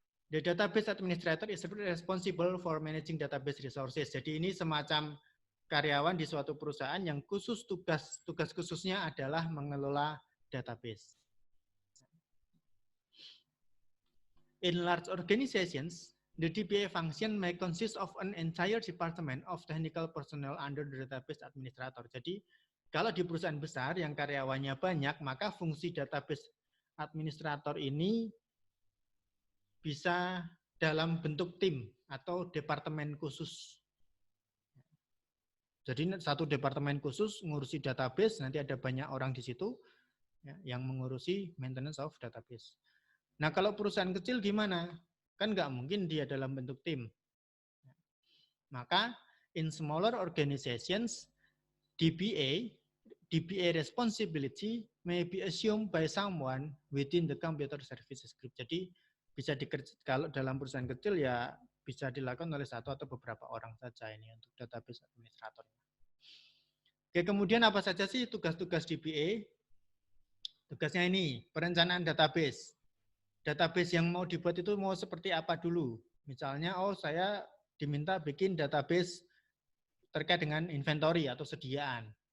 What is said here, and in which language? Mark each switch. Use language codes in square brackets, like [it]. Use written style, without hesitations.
[en] The database administrator is responsible for managing database resources. [id] Jadi ini semacam karyawan di suatu perusahaan yang tugas khususnya adalah mengelola database. [en] In large organizations, the DBA function may consist of an entire department of technical personnel under the database administrator. [id] Jadi kalau di perusahaan besar yang karyawannya banyak, maka fungsi database administrator ini bisa dalam bentuk tim atau departemen khusus. Jadi satu departemen khusus ngurusi database, nanti ada banyak orang di situ ya, yang mengurusi [en] maintenance of database. [id] Nah, kalau perusahaan kecil gimana? Kan nggak mungkin dia dalam bentuk tim. Maka [en] in smaller organizations, DBA responsibility may be assumed by someone within the computer services group. [id] Jadi bisa kalau dalam perusahaan kecil ya bisa dilakukan oleh satu atau beberapa orang saja ini untuk database administrator. Oke, kemudian apa saja sih tugas-tugas DBA? Tugasnya ini, perencanaan database. Database yang mau dibuat itu mau seperti apa dulu? Misalnya, oh saya diminta bikin database terkait dengan inventory atau sediaan.